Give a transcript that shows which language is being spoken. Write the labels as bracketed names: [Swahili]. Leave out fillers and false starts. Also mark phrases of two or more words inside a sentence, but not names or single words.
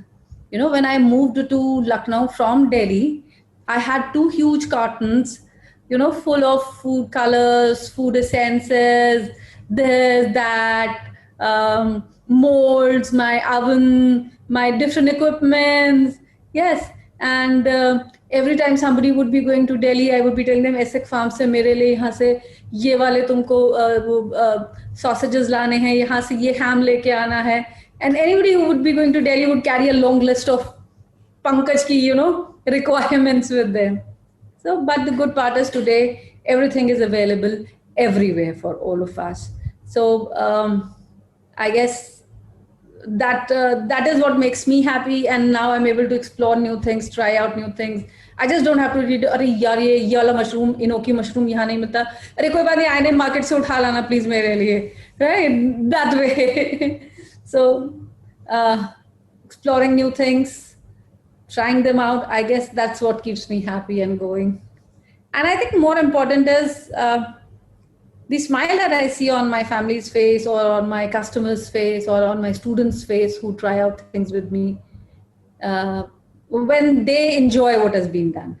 [English] When I moved to Lucknow from Delhi, I had 2 huge cartons, full of food colors, food essences, this, that, molds, my oven, my different equipments. Yes. And every time somebody would be going to Delhi, I would be telling them, [Hindi] Essex Farm से मेरे लिए यहाँ से ये वाले तुमको sausages लाने हैं, यहाँ से ये हम लेके आना है. [English] And anybody who would be going to Delhi would carry a long list of Pankaj ki, requirements with them. So, but the good part is today, everything is available everywhere for all of us. So, I guess that is what makes me happy. And now I'm able to explore new things, try out new things. I just don't have to read, [Hindi] "अरे यार, ye wala mushroom, [English] enoki mushroom [Hindi] यहाँ नहीं मिलता. अरे कोई बात नहीं, आने market से उठा लाना please मेरे लिए." Right? [English] That way. So, exploring new things, trying them out, I guess that's what keeps me happy and going. And I think more important is the smile that I see on my family's face, or on my customers' face, or on my students' face who try out things with me, when they enjoy what has been done.